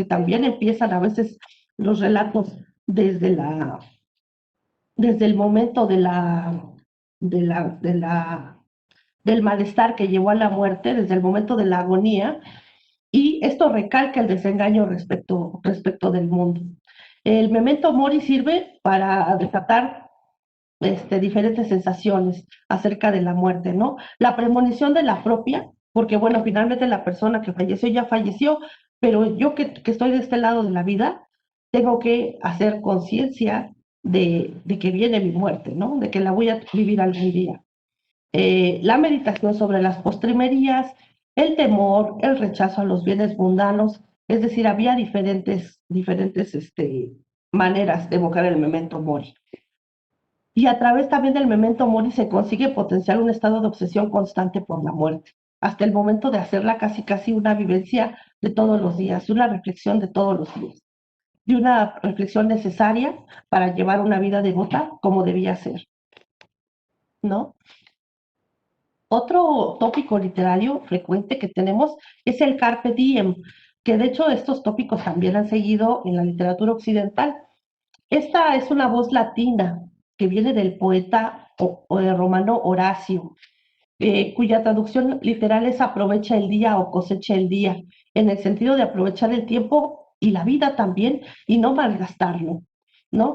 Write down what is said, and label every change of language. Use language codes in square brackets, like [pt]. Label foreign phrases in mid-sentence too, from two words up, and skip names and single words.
[es] Porque también empiezan a veces los relatos desde desde el momento de la, de la, del malestar que llevó a la muerte, desde el momento de la agonía, y esto recalca el desengaño respecto del mundo. El [la] memento mori [es] sirve para desatar diferentes sensaciones acerca de la muerte, ¿no? La premonición de la propia, porque bueno, finalmente la persona que falleció ya falleció, pero yo que estoy de este lado de la vida, tengo que hacer conciencia de que viene mi muerte, ¿no? De que la voy a vivir algún día. La meditación sobre las postrimerías, el temor, el rechazo a los bienes mundanos, es decir, había diferentes maneras de evocar el [la] memento mori. [es] Y a través también del [la] memento mori [es] se consigue potenciar un estado de obsesión constante por la muerte, hasta el momento de hacerla casi casi una vivencia de todos los días, una reflexión de todos los días, y una reflexión necesaria para llevar una vida devota como debía ser, ¿no? Otro tópico literario frecuente que tenemos es el [la] carpe diem, [es] que de hecho estos tópicos también han seguido en la literatura occidental. Esta es una voz latina que viene del poeta romano Horacio, cuya traducción literal es aprovecha el día o cosecha el día, en el sentido de aprovechar el tiempo y la vida también y no malgastarlo, ¿no?